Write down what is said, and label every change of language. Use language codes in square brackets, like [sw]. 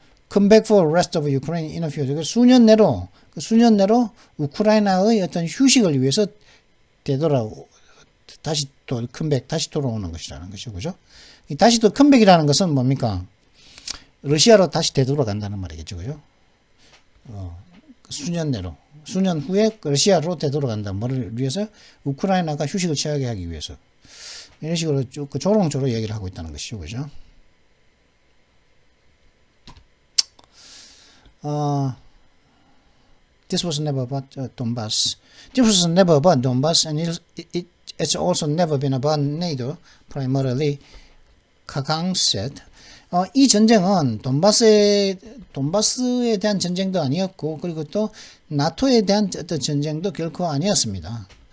[en] Come back for rest of Ukraine in a few years. [ko] 수년 내로 우크라이나의 어떤 휴식을 위해서 다시 또 컴백, 다시 돌아오는 것이라는 것이죠. 그죠? 다시 또 컴백이라는 것은 뭡니까? 러시아로 다시 되돌아간다는 말이겠죠. 그죠? 수년 후에 러시아로 되돌아간다. 뭐를 위해서? 우크라이나가 휴식을 취하게 하기 위해서. 이런 식으로 쭉 조롱조로 얘기를 하고 있다는 것이죠. 그죠? [en] This was never about Donbass. This was never about Donbass, and it's also never been about NATO, primarily, Kagang said. [ko] 이 전쟁은 돈바스에 대한 전쟁도 아니었고, 그리고 또 나토에 대한 어떤 전쟁도 결코 아니었습니다.